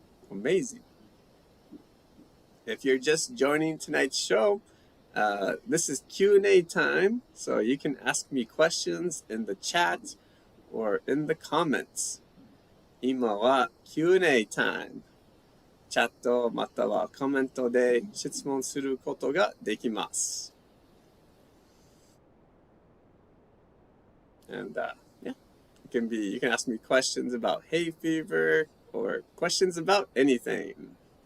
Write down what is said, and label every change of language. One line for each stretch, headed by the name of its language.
English: Amazing. If you're just joining tonight's show, this is Q&A time, so you can ask me questions in the chat or in the comments.
Japanese: 今は Q&A time. チャットまたはコメントで質問することができます。
English: And yeah, you can ask me questions about hay fever or questions about anything.